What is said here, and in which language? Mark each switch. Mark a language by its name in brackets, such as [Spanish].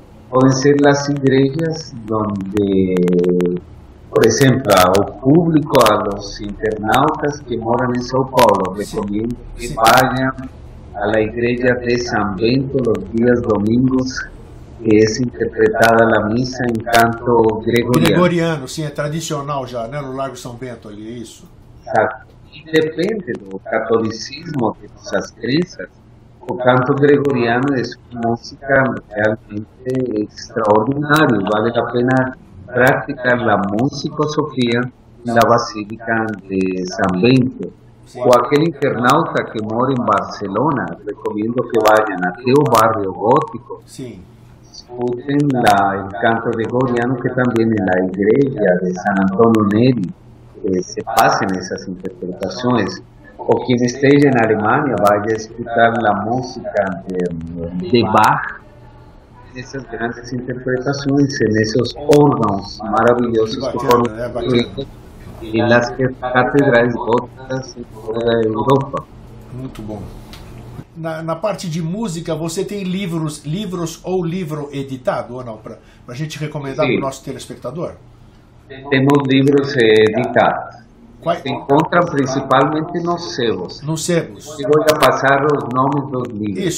[Spanish] Pueden ser las iglesias donde, por ejemplo, al público, a los internautas que moran en Sao Paulo, recomiendo que vayan a la iglesia de San Bento los días domingos, que es interpretada la misa [Portuguese] em canto gregoriano. Gregoriano, sim, é tradicional já, né, no Largo São Bento ali, é isso? E depende do catolicismo, de nossas crenças, o canto gregoriano é uma música realmente extraordinária. Vale a pena praticar a musicosofia na Basílica de San Bento. O aquele internauta que mora em Barcelona, recomendo que vayan até o barrio gótico. Sim. [Spanish] Escuchen el canto gregoriano, que también en la iglesia de San Antonio Neri se pasen esas interpretaciones. O quien esté en Alemania vaya a escuchar la música de Bach, esas grandes interpretaciones en esos órganos maravillosos que fueron en las [Portuguese] catedrais góticas em toda a Europa. Muito bom. Na parte de música, você tem livros ou livro editado ou não? Para a gente recomendar para o nosso telespectador? Temos livros editados. Se encontram principalmente nos sebos. Nos sebos. E vou passar os nomes dos livros.